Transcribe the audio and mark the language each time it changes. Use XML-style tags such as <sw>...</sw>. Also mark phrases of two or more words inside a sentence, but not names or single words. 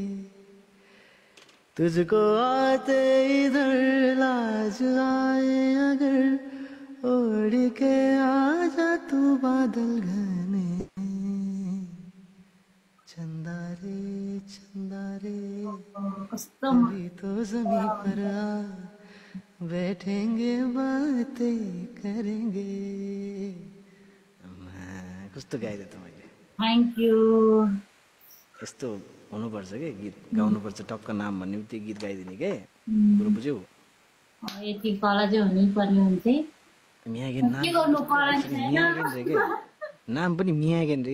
<hi>तुझको आते इधर लाज आए अगर ओढ़ के आजा तू बादल घने। चंदा रे कभी तो जमी पर आ बैठेंगे बातें करेंगे।</hi> <ne>कस्तो गाइदिए त मैले।</ne> <en>thank you.</en> <ne>यस्तो हुनुपर्छ के, गीत गाउनुपर्छ टक्क नाम भन्ने बित्तिकै गीत गाइदिने के। कुरो बुझ्यौ? यति कला चाहिँ हुनै पर्ने हुन्छ। मियागेन नाम मियागेन रे के, नाम पनि मियागेन रे।</ne>